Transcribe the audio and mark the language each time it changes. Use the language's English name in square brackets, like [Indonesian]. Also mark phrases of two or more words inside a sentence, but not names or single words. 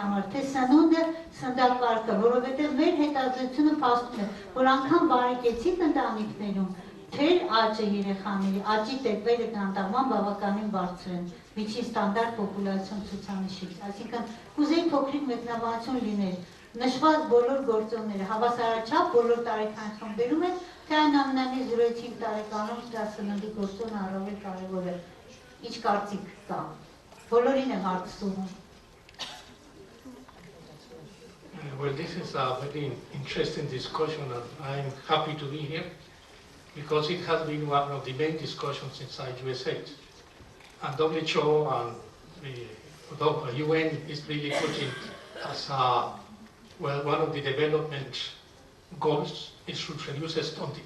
[Armenian] համար, թե սնունդը, սննդակարգը, որովհետեւ մեր հետազոտությունը փաստում է, որ անգամ բարեկեցիկ ընտանիքներում թեր աճը երեխաների, աճի տեպերը կանտավման բավականին բարձր են, միջին ստանդարտ պոպուլացիոն ցուցանիշից, այսինքն կուզեի փոքրիկ մեկնաբանություն լիներ, նշված բոլոր գործոնները հավասարաչափ բոլոր տարեկան խմբերում են, թե այնուամենայնիվ 0-5 տարեկանում դա սննդի գործոնը առավել կարևոր է, ինչ կարծիք կա, բոլորին եմ հարցնում։ [English] Well, this is a very interesting discussion and I'm happy to be here because it has been one of the main discussions inside USAID. And WHO and the UN is really putting as one of the development goals is to reduce stunting.